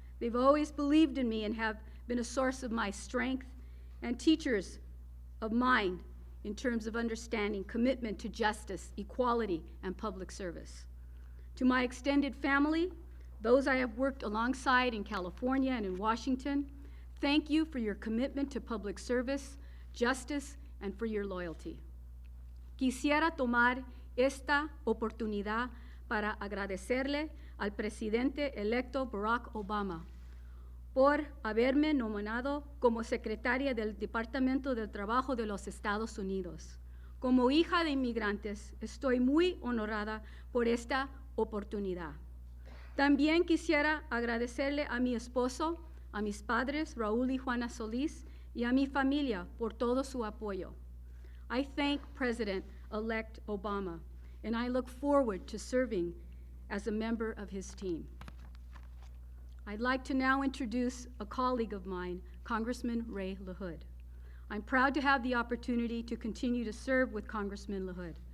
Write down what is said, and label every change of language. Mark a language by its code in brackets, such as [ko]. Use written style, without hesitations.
[en] They've always believed in me and have been a source of my strength and teachers of mine in terms of understanding, commitment to justice, equality, and public service. To my extended family, those I have worked alongside in California and in Washington, thank you for your commitment to public service, justice, and for your loyalty. [es] Quisiera tomar esta oportunidad para agradecerle al presidente electo Barack Obama por haberme nominado como secretaria del Departamento del Trabajo de los Estados Unidos. Como hija de inmigrantes, estoy muy honorada por esta oportunidad. También quisiera agradecerle a mi esposo, a mis padres, Raúl y Juana Solís, y a mi familia por todo su apoyo. [en] I thank President-elect Obama, and I look forward to serving as a member of his team. I'd like to now introduce a colleague of mine, Congressman Ray LaHood. I'm proud to have the opportunity to continue to serve with Congressman LaHood.